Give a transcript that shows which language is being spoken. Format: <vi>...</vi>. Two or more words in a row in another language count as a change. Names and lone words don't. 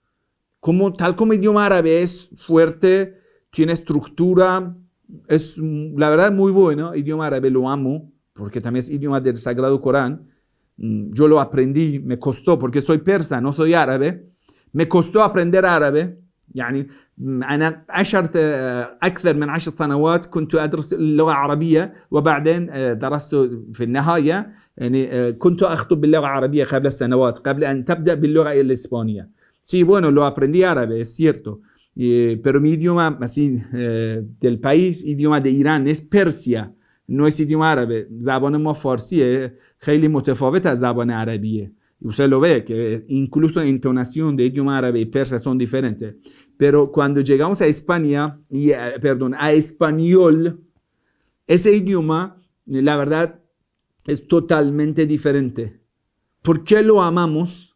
<es>Tal como idioma árabe es fuerte, tiene estructura, es la verdad muy bueno. Idioma árabe lo amo, porque también es idioma del Sagrado Corán. Yo lo aprendí, me costó, porque soy persa, no soy árabe. Me costó aprender árabe.</es> <ar>يعني أنا عشرت أكثر من 10 سنوات كنت أدرس اللغة العربية وبعدين درست في النهاية يعني كنت أخطب باللغة العربية قبل السنوات قبل أن تبدأ باللغة الإسبانية.</ar> <es>Sí, bueno, lo aprendí árabe, es cierto. Pero mi idioma así, del país, idioma de Irán, es Persia. No es idioma árabe.</es> <fa>زبان ما فارسیه خیلی متفاوت از زبان عربیه.</fa> <es>Usted lo ve, que incluso la entonación de idioma árabe y persa son diferentes. Pero cuando llegamos a España, a español, ese idioma, la verdad, es totalmente diferente. ¿Por qué lo amamos?</es>